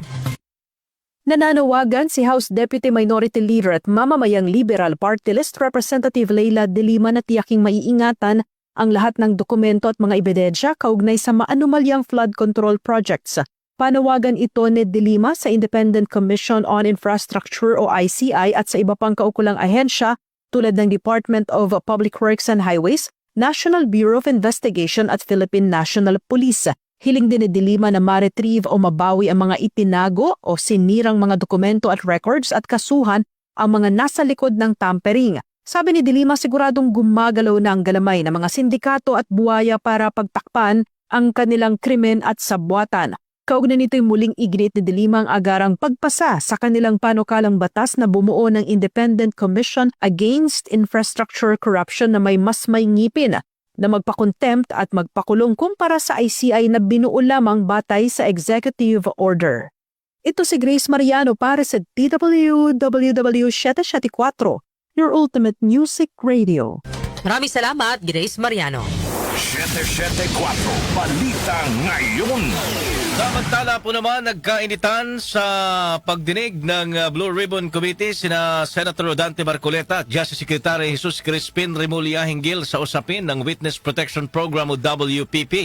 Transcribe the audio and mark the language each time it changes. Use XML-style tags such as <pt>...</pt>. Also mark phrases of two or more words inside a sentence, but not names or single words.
<tl>Nananawagan si House Deputy Minority Leader at mamamayang Liberal Party List Representative Leila De Lima na tiyaking maiingatan ang lahat ng dokumento at mga ebidensya kaugnay sa maanumalyang</tl> <en>flood control projects.</en> <tl>Panawagan ito ni De Lima sa Independent Commission on Infrastructure o ICI at sa iba pang kaukulang ahensya tulad ng Department of Public Works and Highways, National Bureau of Investigation at Philippine National Police. Hiling din ni De Lima na ma-retrieve o mabawi ang mga itinago o sinirang mga dokumento at records at kasuhan ang mga nasa likod ng tampering. Sabi ni De Lima, siguradong gumagalaw na ang galamay ng mga sindikato at buwaya para pagtakpan ang kanilang krimen at sabwatan. Kaugnay nito'y muling iginit ni De Lima ang agarang pagpasa sa kanilang panukalang batas na bumuo ng Independent Commission Against Infrastructure Corruption na may ngipin na magpakontempt at magpakulong kumpara sa ICI na binuo lamang batay sa</tl> <en>executive order.</en> <tl>Ito si Grace Mariano para sa DWWW 774,</tl> <en>your ultimate music radio.</en> <tl>Maraming salamat, Grace Mariano. 774 Balita Ngayon. Samantala po naman, nagkainitan sa pagdinig ng Blue Ribbon Committee sina Senator Rodante Marcoleta at Justice Secretary Jesus Crispin Remulla hinggil sa usapin ng Witness Protection Program o WPP.</tl>